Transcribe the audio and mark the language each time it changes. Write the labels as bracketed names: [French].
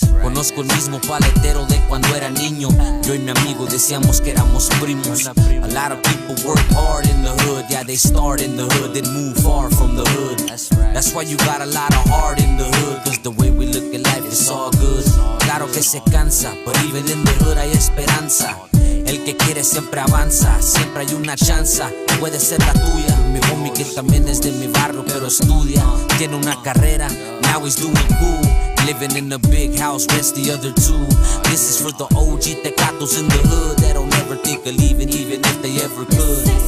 [Spanish] Conozco el mismo paletero de cuando era niño. Yo y mi amigo decíamos que éramos primos. [English] A lot of people work hard in the hood. Yeah, they start in the hood, then move far from the hood. That's why you got a lot of heart in the hood. Cause the way we look at life is all good. [Spanish] Claro que se cansa, [English] but even in the hood [Spanish] hay esperanza. El que quiere siempre avanza, siempre hay una chance, puede ser la tuya. Mi homie que también es de mi barrio pero estudia, tiene una carrera, [English] now he's doing cool. Living in a big house, rest the other two. This is for the OG tecatos in the hood that don't ever think of leaving, even if they ever could.